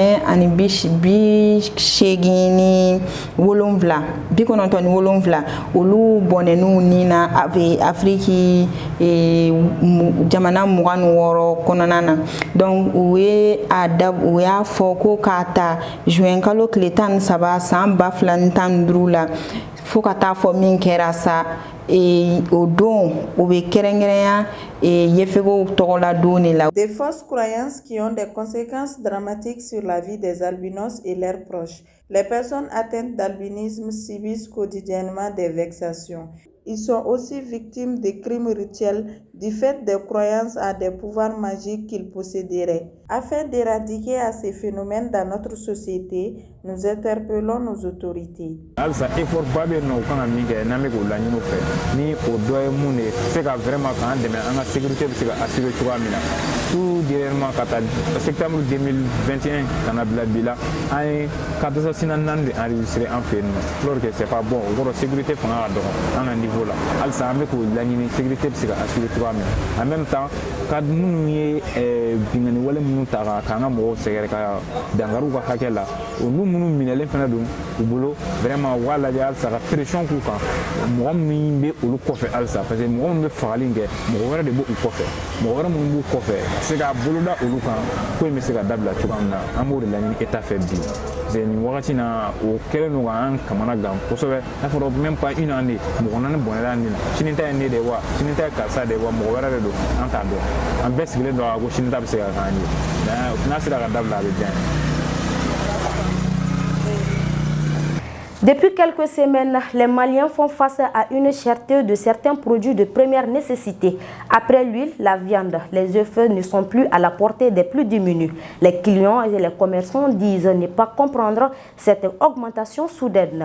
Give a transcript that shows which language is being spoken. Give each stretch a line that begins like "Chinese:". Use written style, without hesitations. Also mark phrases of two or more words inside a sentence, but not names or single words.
Bambara: 187 olu bɔnɛn'u ni na Afriki jamana 26 kɔnɔna na donc u y'a fɔ ko k'a ta juin kalo tile 13 san 2015 la fo ka taa fɔ min kɛra sa o don o bɛ kɛrɛnkɛrɛnya yefegew tɔgɔla don de la.
French: Des fausses croyances qui ont des conséquences dramatiques sur la vie des albinos et leurs proches. Les personnes atteintes d'albinisme subissent quotidiennement des vexations. Ils sont aussi victimes de crimes rituels du fait des croyances à des pouvoirs magiques qu'ils posséderaient. Afin d'éradiquer ces phénomènes dans notre société, nous interpellons nos autorités.
Bambara: Alsa effort ba bɛ nɔ kan ka min kɛ n'an bɛ k'o laɲini u fɛ ni o dɔ ye mun de se ka vraiment k'an dɛmɛ an ka sécurité bɛ se ka assurer cogoya min na
French: tout dernièrement
Bambara: ka taa septembre 2021 ka na bila bi la an ye
French: cas d'assassinat
Bambara: 4 de enregistré an fɛ yen nɔ
French: alors que c'est pas bon
Bambara: o kɔrɔ sécurité fanga ka dɔgɔ an ka niveau la halisa an bɛ k'o laɲini sécurité bɛ se ka assurer cogoya min na
French: en même temps
Bambara: ka minnu ye bingani wale minnu ta k'an ka mɔgɔw sɛgɛrɛ ka dankari u ka hakɛ la olu minnu minɛlen fana don u bolo vraiment u b'a lajɛ halisa ka pression k'u kan mɔgɔ min bɛ olu kɔfɛ halisa
French: parce que
Bambara: mɔgɔ min bɛ fagali kɛ mɔgɔ wɛrɛ de b'u kɔfɛ mɔgɔ wɛrɛ minnu b'u kɔfɛ ka se ka boloda olu kan ko in bɛ se ka dabila cogoya min na an b'o de laɲini état fɛ bi
French: parce que
Bambara: nin wagati na o kɛlen don k'an kamana gan kosɛbɛ n'a fɔra
French: même pas une année
Bambara: mɔgɔ naani bɔnɛla nin na sini ta ye ne de ye wa sini ta ye karisa de ye wa mɔgɔ wɛrɛ de don an t'a dɔn an bɛɛ sigilen don a ko sini ta bɛ se ka k'an ye n'a sera ka dabila a bɛ diya n ye.
French: Depuis quelques semaines, les Maliens font face à une cherté de certains produits de première nécessité. Après l'huile, la viande, les œufs ne sont plus à la portée des plus démunis. Les clients et les commerçants disent ne pas comprendre cette augmentation soudaine.